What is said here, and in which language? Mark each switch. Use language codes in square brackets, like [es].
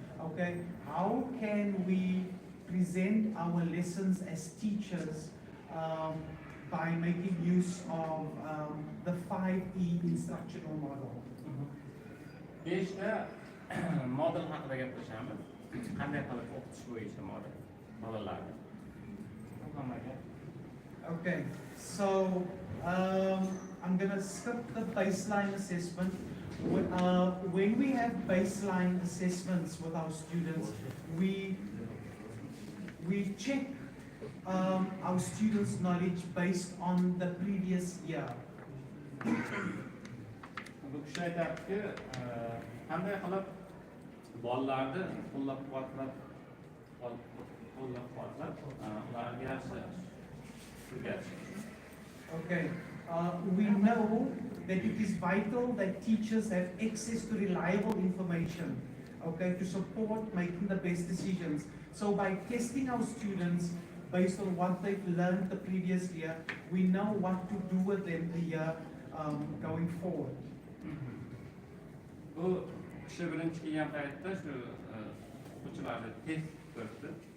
[en] Okay, how can we present our lessons as teachers by making use of the 5E instructional model? [uz] Beshta model haqida gaplashamiz. Qanday qilib o'qitish bo'yicha model bolalarni. [en] Okay, so I'm going to skip the baseline assessment. When we have baseline assessments with our students, we check our students' knowledge based on the previous year. [uz] Bu kishi aytadiki, qanday qilib bolalarni qo'llab-quvvatlab ularga yaxshi o'rgatish. [en] Okay, we know that it is vital that teachers have access to reliable information, okay, to support making the best decisions. So by testing our students based on what they've learned the previous year, we know what to do with them the year going forward. [uz] Bu kishi birinchi kelgan paytda shu o'quvchilarni test ko'rdi.